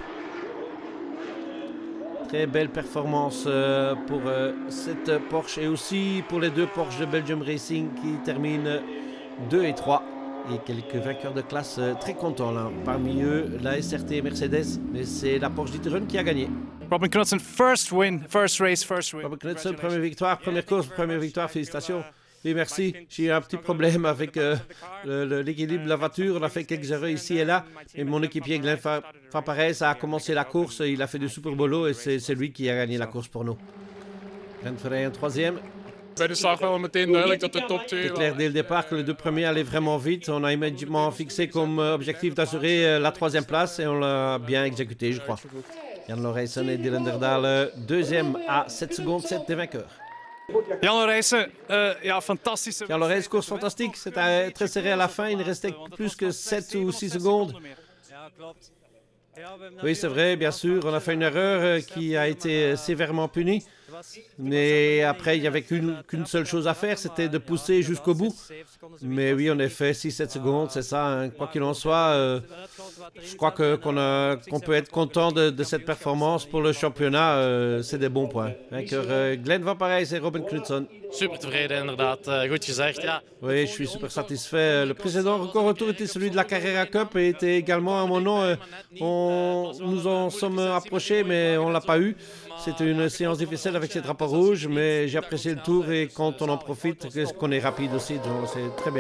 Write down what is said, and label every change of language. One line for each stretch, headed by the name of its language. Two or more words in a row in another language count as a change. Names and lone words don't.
French: Très belle performance pour cette Porsche et aussi pour les 2 Porsche de Belgium Racing qui terminent 2 et 3. Et quelques vainqueurs de classe très contents là. Parmi eux, la SRT Mercedes, mais c'est la Porsche d'Itteren qui a gagné. Robin Knudsen,
English: first win, first race, first win.
French: Robin Knudsen, première victoire, première course, première victoire, félicitations. Oui, merci. J'ai eu un petit problème avec l'équilibre de la voiture. On a fait quelques erreurs ici et là. Et mon équipier Glenn Van Parijs a commencé la course. Il a fait du super boulot et c'est lui qui a gagné la course pour nous. Glenn Van Parijs, troisième.
Dutch: Bij de start wel meteen duidelijk dat de top 2...
French: C'est clair dès le départ que les 2 premiers allaient vraiment vite. On a immédiatement fixé comme objectif d'assurer la 3e place et on l'a bien exécuté, je crois. Jan Lorijsen et Dylan Derdaal, deuxième à 7 secondes 7 des vainqueurs.
Dutch: Jan Lorijsen, ja, fantastische...
French: Jan Lorijsen, course fantastique. C'était très serré à la fin. Il ne restait plus que 7 ou 6 secondes. Oui, c'est vrai, bien sûr. On a fait une erreur qui a été sévèrement punie. Mais après, il n'y avait qu'une seule chose à faire, c'était de pousser jusqu'au bout. Mais oui, on a fait 6-7 secondes, c'est ça. Hein. Quoi qu'il en soit, je crois qu'on peut être content de cette performance pour le championnat. C'est des bons points. Vainqueur Glenn Van Parijs et Robin Knudsen.
Dutch: Super tevreden, inderdaad. Goed gezegd, ja.
French: Oui, je suis super satisfait. Le précédent record retour était celui de la Carrera Cup et était également à mon nom. Nous en sommes approchés, mais on ne l'a pas eu. C'était une séance difficile avec ces drapeaux rouges, mais j'ai apprécié le tour et quand on en profite, qu'on est rapide aussi, donc c'est très bien.